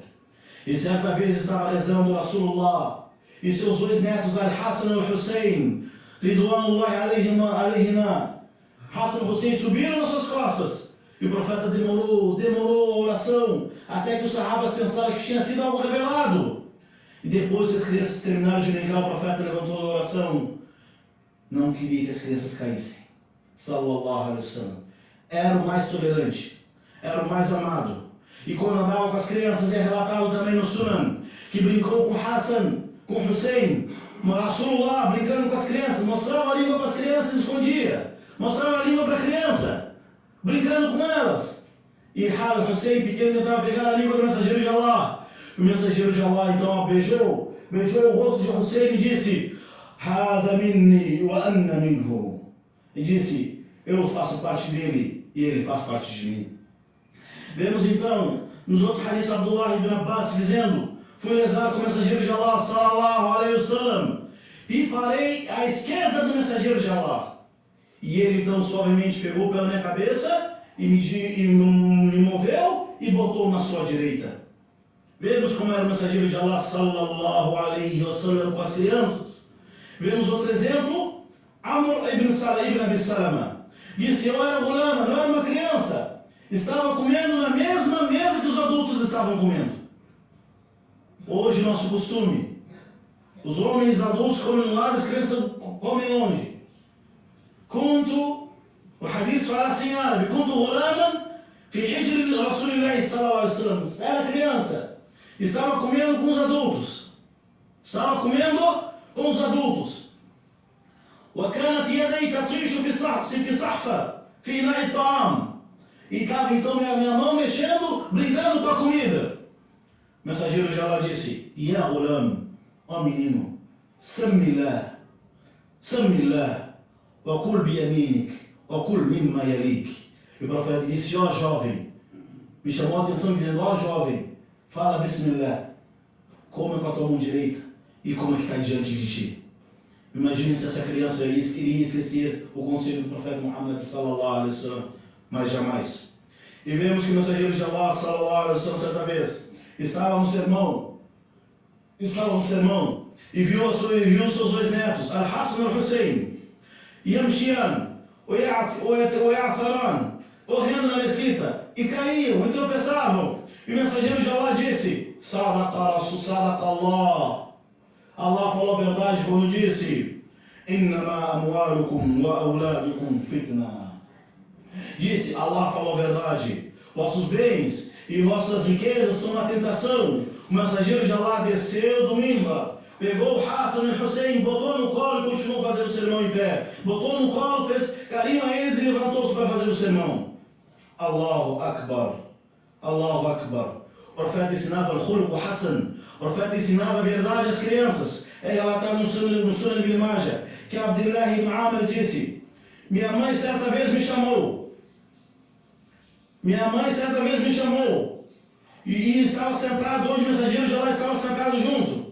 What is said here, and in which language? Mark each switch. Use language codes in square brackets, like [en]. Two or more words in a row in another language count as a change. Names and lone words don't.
[pt] E certa vez estava rezando Rasulullah e seus dois netos, Al-Hassan e Al-Hussein, [ar] رضوان الله عليهما. [pt] Hassan e Hussein subiram nas suas costas. E o profeta demorou a oração, até que os sahabas pensaram que tinha sido algo revelado. E depois que as crianças terminaram de brincar, o profeta levantou a oração. Não queria que as crianças caíssem. [ar] صلى الله عليه وسلم. [pt] Era o mais tolerante, era o mais amado. E quando andava com as crianças, é relatado também no Sunan, que brincou com Hassan, com Hussein, Rasulullah brincando com as crianças, mostrava a língua para as crianças e escondia. Mostrava a língua para a criança, brincando com elas. E Hussein pequeno tentava pegar a língua do mensageiro de Allah. O mensageiro de Allah então beijou o rosto de Hussein e disse: [ar] هذا مني وأنا منه. [pt] E disse: eu faço parte dele e ele faz parte de mim. Vemos então nos outros hadiths Abdullah ibn Abbas dizendo: fui rezar com o mensageiro de Allah [ar] صلى الله عليه وسلم [pt] e parei à esquerda do mensageiro de Allah. E ele então suavemente pegou pela minha cabeça e me moveu e botou na sua direita. Vemos como era o mensageiro de Allah [ar] صلى الله عليه وسلم [pt] com as crianças. Vemos outro exemplo, Amr ibn Abi Salama. Disse: eu era gulama, não era uma criança. Estava comendo na mesma mesa que os adultos estavam comendo. Hoje nosso costume, os homens adultos comem no lado, as crianças comem longe. Kuntu, o hadith fala assim em árabe: [ar] كنت غلاما في حجر رسول الله صلى الله عليه وسلم. [pt] Era criança, estava comendo com os adultos. [ar] وكانت يدي تطيش في صحفة في إناء الطعام. [pt] E estava então minha mão mexendo, brincando com a comida. O mensageiro de Allah disse: [ar] يا غلام, [pt] ó menino, [ar] سم الله وكل بيمينك وكل مما يليك. [pt] E o profeta disse: ó jovem, me chamou a atenção dizendo: ó jovem, fala Bismillah, come com a tua mão direita e come que está diante de ti. Imagine se essa criança iria esquecer o conselho do profeta Muhammad [ar] صلى الله عليه وسلم, [pt] mas jamais. E vemos que o mensageiro de Allah [ar] صلى الله عليه وسلم [pt] certa vez estava no sermão e viu seus dois netos, Al-Hassan e Al-Hussein, [ar] يمشيان ويعثران, [pt] correndo na mesquita, e caíam, e tropeçavam. E o mensageiro de Allah disse: [ar] صدق الله. [pt] Allah falou a verdade quando disse: [ar] إنما أموالكم وأولادكم فتنة. [pt] Disse: Allah falou a verdade, vossos bens e vossas riquezas são uma tentação. O mensageiro de Allah desceu do mimbar, pegou o Hassan e o Hussein, botou no colo e continuou fazendo o sermão em pé. Botou no colo, fez carinho a eles e levantou-se para fazer o sermão. [ar] الله أكبر. [pt] profeta ensinava [ar] الخلق الحسن. [pt] O profeta ensinava a verdade às crianças. É relatado no Sunan Ibn Majah que Abdullah ibn Amr disse: minha mãe certa vez me chamou. E estava sentado onde o mensageiro de Allah estava sentado junto.